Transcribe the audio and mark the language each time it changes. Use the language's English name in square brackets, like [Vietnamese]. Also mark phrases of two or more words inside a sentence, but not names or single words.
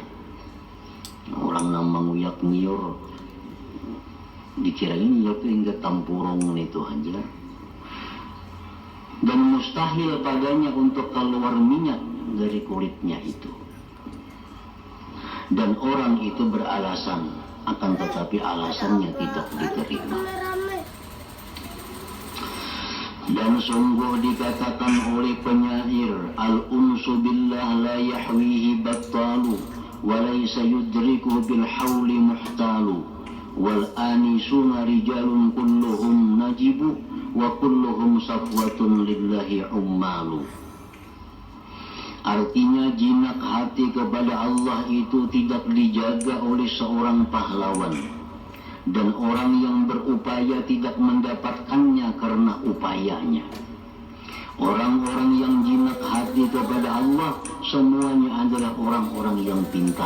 [Malay] Orang yang menguyak nyiur dikira ini itu hingga tampurong itu aja, dan mustahil padanya untuk keluar minyak dari kulitnya itu. Dan orang itu beralasan, akan tetapi alasannya tidak diterima. Dan sungguh dikatakan oleh penyair, [Arabic] الأنس بالله لا يحويه بطال وليس يدركه بالحول محتال والآنسون رجال كلهم نجب وكلهم صفوة لله عمال. [Malay] Artinya jinak hati kepada Allah itu tidak dijaga oleh seorang pahlawan, dan orang yang berupaya tidak mendapatkannya karena upayanya. Orang-orang yang jinak hati kepada Allah semuanya adalah orang-orang yang pintar.